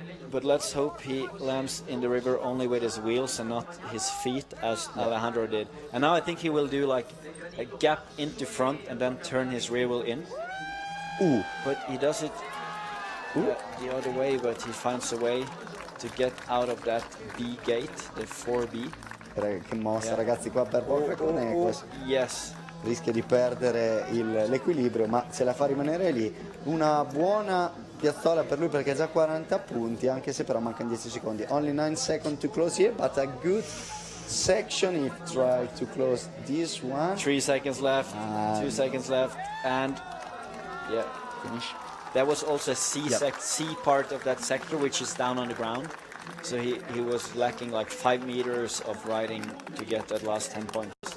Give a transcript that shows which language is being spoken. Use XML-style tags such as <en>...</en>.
<en>But let's hope he lands in the river only with his wheels and not his feet, as Alejandro did. And now I think he will do like a gap into front and then turn his rear wheel in. Ooh. But he does it the other way, but he finds a way to get out of that B gate, the 4B.</en> <it>Che mossa, ragazzi, qua per Borja Conejos.</it> <en>Yes.</en> <it>Rischia di perdere l'equilibrio, ma se la fa rimanere lì. Una buona piazzola per lui perché ha già 40 punti, anche se però mancano 10 secondi.</it> <en>Only 9 seconds to close here, but a good section if try to close this one. 3 seconds left, 2 seconds left, and yeah, Finish. that was also a C part of that sector, which is down on the ground. So he was lacking like 5 meters of riding to get that last 10 points.</en>